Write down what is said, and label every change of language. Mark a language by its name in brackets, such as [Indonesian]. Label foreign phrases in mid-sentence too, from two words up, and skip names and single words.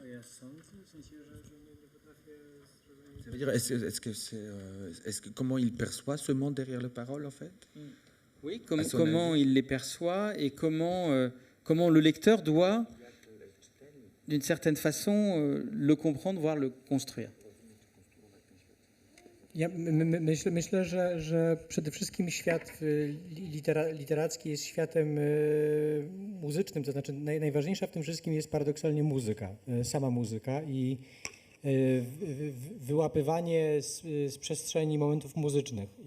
[French] Ça veut dire, comment il perçoit ce monde derrière les paroles, en fait? Oui, À son comment avis. il les perçoit et comment le lecteur doit, d'une certaine façon, le comprendre, voire le construire. [Polish] Ja myślę, że przede wszystkim świat literacki jest światem muzycznym, to znaczy najważniejsza w tym wszystkim jest paradoksalnie muzyka, sama muzyka i wyłapywanie z przestrzeni momentów muzycznych.